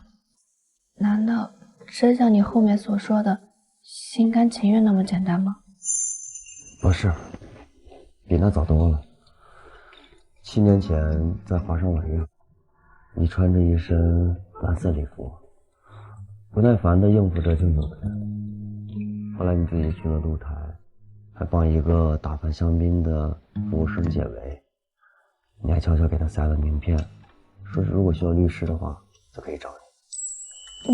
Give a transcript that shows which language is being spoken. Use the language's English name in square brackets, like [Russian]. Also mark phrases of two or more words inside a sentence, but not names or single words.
[Chinese] 難道真像你後面所說的心甘情願那麼簡單嗎？不是，比那早多了。7年前在華山晚宴，你穿着一身藍色禮服，不耐煩地應付着敬酒的人。後來你自己去了露台，還幫一個打扮香檳的服務生解圍，你還悄悄給他塞了名片，說是如果需要律師的話就可以找你。